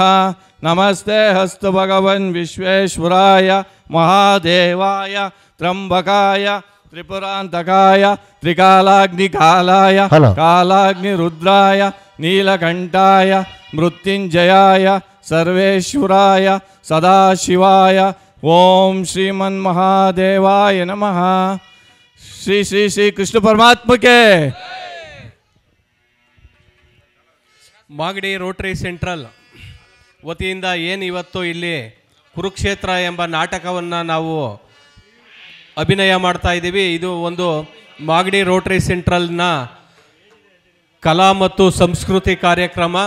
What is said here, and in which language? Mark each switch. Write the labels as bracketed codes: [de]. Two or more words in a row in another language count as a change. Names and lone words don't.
[sa] नमस्ते हस्तु भगवन् विश्वेश्वराय महादेवाय त्र्यम्बकाय त्रिपुरान्तकाय त्रिकालाग्निकालाय कालाग्निरुद्राय नीलकण्ठाय मृत्युञ्जयाय सर्वेश्वराय सदाशिवाय ओम श्रीमन्महादेवाय नमः। [hi] श्री श्री श्री कृष्ण परमात्मा के। [kn] ಮಾಗಡಿ ರೋಟರಿ ಸೆಂಟ್ರಲ್ ವತಿಯಿಂದ ಏನು ಇವತ್ತು ಇಲ್ಲಿ ಕುರುಕ್ಷೇತ್ರ ಎಂಬ ನಾಟಕವನ್ನು ನಾವು ಅಭಿನಯ ಮಾಡ್ತಾ ಇದ್ದೀವಿ. ಇದು ಒಂದು ಮಾಗಡಿ ರೋಟರಿ ಸೆಂಟ್ರಲ್ನ ಕಲಾ ಮತ್ತು ಸಂಸ್ಕೃತಿ ಕಾರ್ಯಕ್ರಮ.